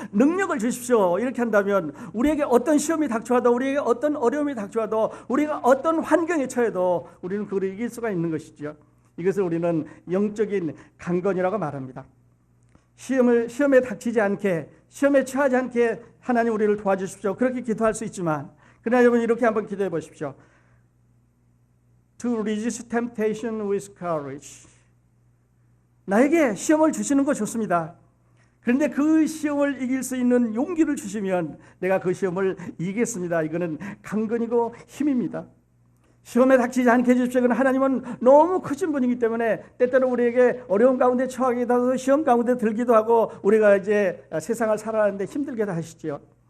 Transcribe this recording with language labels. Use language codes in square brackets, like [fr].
[ko] 능력을 주십시오. 이렇게 한다면 우리에게 어떤 시험이 닥쳐와도, 우리에게 어떤 어려움이 닥쳐와도, 우리가 어떤 환경에 처해도 우리는 그걸 이길 수가 있는 것이죠. 이것을 우리는 영적인 강건이라고 말합니다. 시험에 닥치지 않게, 시험에 처하지 않게 하나님 우리를 도와주십시오. 그렇게 기도할 수 있지만, 그러나 여러분 이렇게 한번 기도해 보십시오. [en] To resist temptation with courage. [ko] 나에게 시험을 주시는 거 좋습니다. 그런데 그 시험을 이길 수 있는 용기를 주시면 내가 그 시험을 이기겠습니다. 이거는 강건이고 힘입니다. 시험에 닥치지 않게 해주십시오. 하나님은 너무 크신 분이기 때문에 때때로 우리에게 어려운 가운데 처하기도 하고 시험 가운데 들기도 하고 우리가 이제 세상을 살아가는데 힘들게도 하시지요.